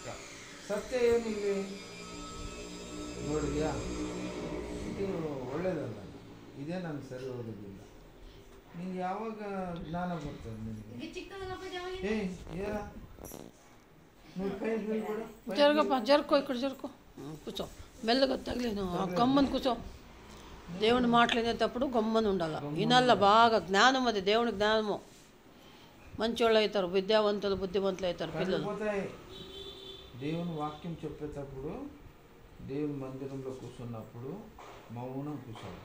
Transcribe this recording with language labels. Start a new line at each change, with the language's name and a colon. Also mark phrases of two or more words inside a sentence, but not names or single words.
Kannada: ಸತ್ಯ ಏನಿದೆ ನೋಡಿದ್ಯಾ? ಇದು ಒಳ್ಳೇದಲ್ಲ, ಇದೇ ನನಗೆ ಸರಿ ಹೋಗೋದಿಲ್ಲ. ನಿಂಗೆ ಯಾವಾಗ ಜ್ಞಾನ ಬರ್ತದೆ ನಿನಗೆ? ಏನ ಜರ್ಗಪ್ಪ, ಜರ್ಕೋ ಈ ಕಡೆ ಜರ್ಕೋ.
Telugu: కూర్చో మెల్లగా తగిలేను గమ్మని కూర్చో. దేవుని మాట్లాడేటప్పుడు గమ్మని ఉండాలి, వినాల బాగా. జ్ఞానం అది, దేవుని జ్ఞానము. మంచోళ్ళు అవుతారు, విద్యావంతులు బుద్ధివంతులు అవుతారు పిల్లలు. దేవుని వాక్యం చెప్పేటప్పుడు, దేవుని మందిరంలో కూర్చున్నప్పుడు మౌనం కూర్చోవాలి.